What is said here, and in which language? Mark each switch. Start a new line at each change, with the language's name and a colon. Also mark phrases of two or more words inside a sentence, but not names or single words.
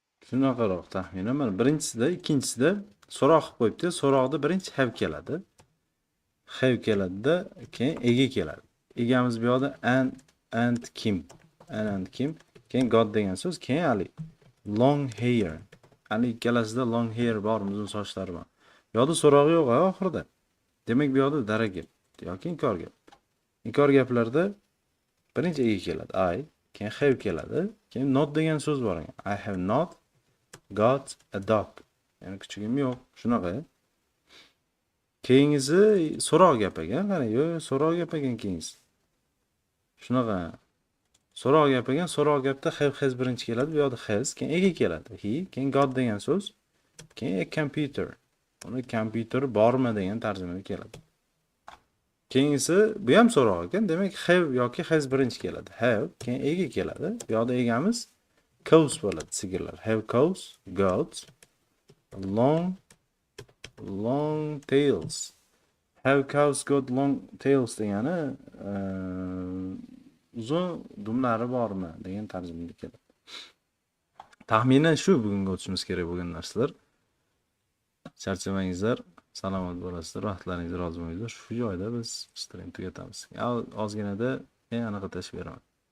Uzbek: Shunaqaroq taxminan mana birinchisida, ikkinchisida so'roq qilib qo'yibdi. So'roqda birinchi have keladi. Have keladida, keyin ega keladi. Egamiz bu yoqda and Kim. And Kim. Keyin God degan so'z, keyin hali
English: long hair.
Uzbek: Hali ikkalasida
English: long hair
Uzbek: bor, uzun sochlari bor. Bu yoqda so'rog'i yo'q oxirida. Demak bu yoqda dara gap yoki inkor gap. Inkor gaplarda birinchi ega keladi. I, keyin have keladi. Keyin not degan so'z bor ekan.
English: I have not got a dog.
Uzbek: Ya'ni kuchugim yo'q. Shunaqa. Keyingisi so'roq gap ekan. Qani, yo'q, so'roq gap ekan keyingisi. Shunaqa. So'roq gap ekan, so'roq gapda
English: have has
Uzbek: birinchi keladi, bu yoqda has, keyin ega keladi. He, keyin got degan so'z, keyin
English: a computer.
Uzbek: Uni kompyuter bormi degan tarjimada keladi. Keyingisi bu ham so'roq ekan, demak have yoki has birinchi keladi. Have, keyin ega keladi. Bu yoqda egamiz cows bo'ladi, sigirlar.
English: Have cows, goats, long tails. Have cows got long tails
Uzbek: degani uzun dumlari bormi degan tarjimada keladi. Taxminan shu bugungi o'tishimiz kerak bo'lgan narsalar. Charchamangizlar, salomat bo'lasizlar, vaqtlaringiz rozi bo'linglar. Shu joyda biz stream tugatamiz. Ozginada men anaqa tashib beraman.